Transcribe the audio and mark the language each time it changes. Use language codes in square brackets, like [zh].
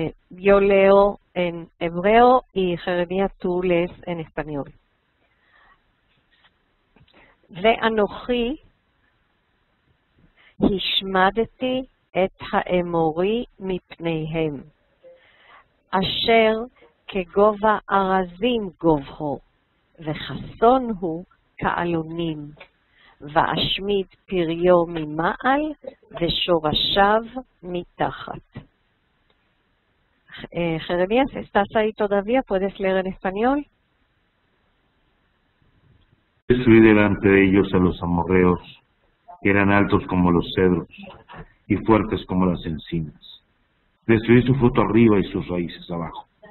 [es] Yo leo en hebreo y Jeremías tú lees en español. [he] ואנוכי השמדתי את האמורי מפניהם, אשר כגובה ארזים גובהו, וחסון הוא כעלונים, ואשמיד פריו ממעל ושורשיו מתחת. [es] Jeremías, ¿estás ahí todavía? ¿Puedes leer en español? Destruí delante de ellos a los amorreos, que eran altos como los cedros y fuertes como las encinas. Destruí su fruto arriba y sus raíces abajo.